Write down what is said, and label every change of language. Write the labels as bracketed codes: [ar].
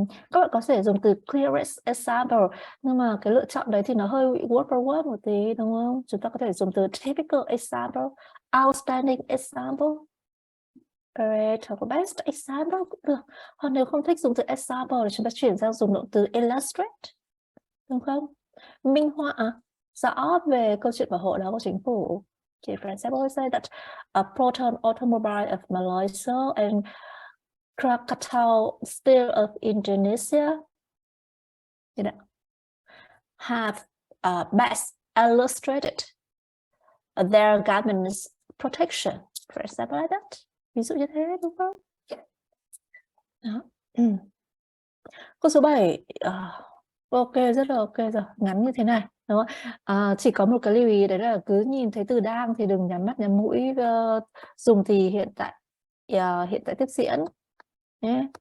[vi] Các bạn có thể dùng từ clearest example, nhưng mà cái lựa chọn đấy thì nó hơi [en] word for word [vi] một tí đúng không? Chúng ta có thể dùng từ typical example, [en] outstanding example. Great [vi] hoặc [en] best example [vi] cũng được. Hoặc nếu không thích dùng từ example thì chúng ta chuyển sang dùng động từ illustrate, đúng không? Minh họa rõ về câu chuyện bảo hộ đó của chính phủ. [en] Okay, for example, we say that a Proton automobile of Malaysia and Krakatau Steel of Indonesia have best illustrated their government's protection, for example, like that. [vi] Ví dụ như thế, đúng không? Đó. Câu số 7, ok, rất là ok rồi, ngắn như thế này, đúng không? Chỉ có một cái lưu ý đấy là cứ nhìn thấy từ đang thì đừng nhắm mắt nhắm mũi, dùng thì hiện tại tiếp diễn. Nhé.